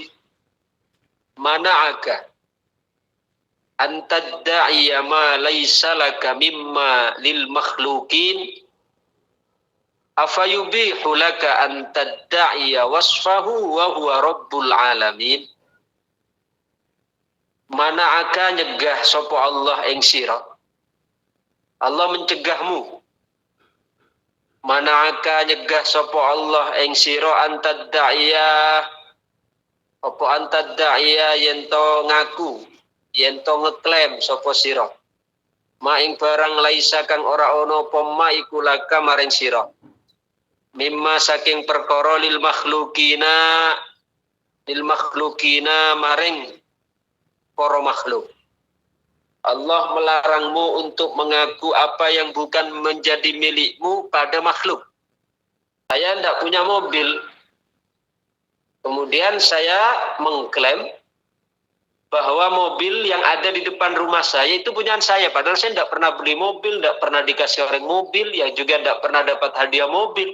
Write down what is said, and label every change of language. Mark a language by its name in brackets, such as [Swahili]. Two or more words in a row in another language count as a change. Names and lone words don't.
[Arabic] منعك أن تدعي ما ليس لك مما للمخلوقين أفيبيح لك أن تدعي وصفه وهو رب العالمين. [Javanese] Mana'aka nyegah sapa Allah ing sira. [Indonesian] Allah mencegahmu. [Javanese] Mana'aka nyegah sapa Allah ing sira antadda'iya apa antadda'iya yen to ngaku, yen to ngeklaim sapa sira. Ma ing barang laisa kang ora ana apa ma iku laka maring sira. Mimma saking perkara [Arabic] للمخلوقين [Javanese] maring para makhluk. [Indonesian] Allah melarangmu untuk mengaku apa yang bukan menjadi milikmu pada makhluk. Saya tidak punya mobil. Kemudian saya mengklaim bahwa mobil yang ada di depan rumah saya itu punya saya. Padahal saya tidak pernah beli mobil, tidak pernah dikasih orang mobil, yang juga tidak pernah dapat hadiah mobil.